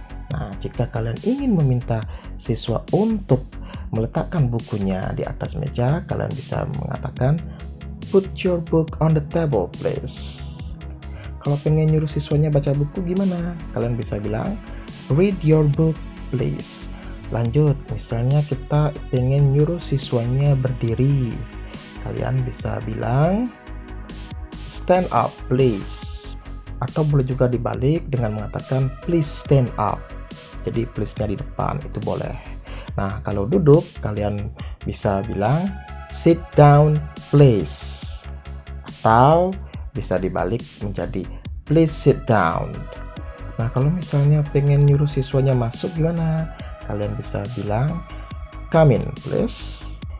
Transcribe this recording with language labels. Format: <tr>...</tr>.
<id>Nah, jika kalian ingin meminta siswa untuk meletakkan bukunya di atas meja, kalian bisa mengatakan</id> <en>put your book on the table please.</en> <id>Kalau pengen nyuruh siswanya baca buku gimana? Kalian bisa bilang</id> <en>read your book please.</en> <id>Lanjut, misalnya kita pengen nyuruh siswanya berdiri, kalian bisa bilang</id> <en>stand up please.</en> <id>Atau boleh juga dibalik dengan mengatakan</id> <en>please stand up.</en> <id>Jadi please-nya di depan, itu boleh. Nah, kalau duduk, kalian bisa bilang</id> <en>sit down please.</en> <id>Atau bisa dibalik menjadi</id> <en>please sit down.</en> <id>Nah, kalau misalnya pengen nyuruh siswanya masuk gimana? Kalian bisa bilang</id> <en>come in please.</en>